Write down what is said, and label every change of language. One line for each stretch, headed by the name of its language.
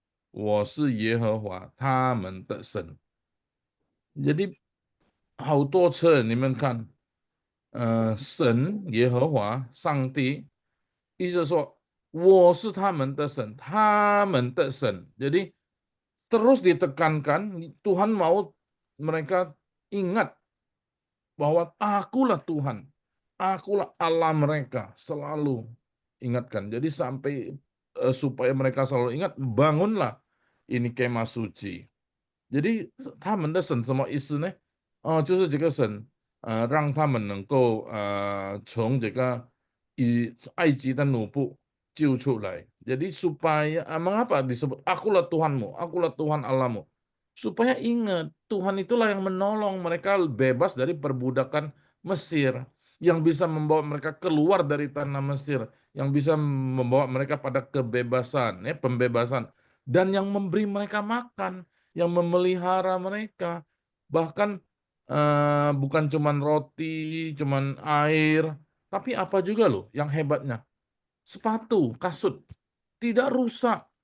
Chinese: 我是耶和华他们的神。Jadi 好多次你们看，神耶和华上帝，意思说我是他们的神，他们的神。
Indonesian: Jadi terus ditekankan Tuhan mau mereka ingat bahwa akulah Tuhan, akulah Allah mereka, selalu ingatkan. Jadi sampai supaya mereka selalu ingat, bangunlah ini kemah suci.
Chinese: Jadi 他们的神什么意思呢？就是这个神，让他们能够从这个埃及的奴仆救出来.
Indonesian: Jadi supaya mengapa disebut akulah Tuhanmu, akulah Tuhan Allahmu? Supaya ingat Tuhan itulah yang menolong mereka bebas dari perbudakan Mesir, yang bisa membawa mereka keluar dari tanah Mesir, yang bisa membawa mereka pada kebebasan, ya, pembebasan, dan yang memberi mereka makan, yang memelihara mereka, bahkan bukan cuman roti, cuman air, tapi apa juga loh yang hebatnya, sepatu, kasut, tidak rusak.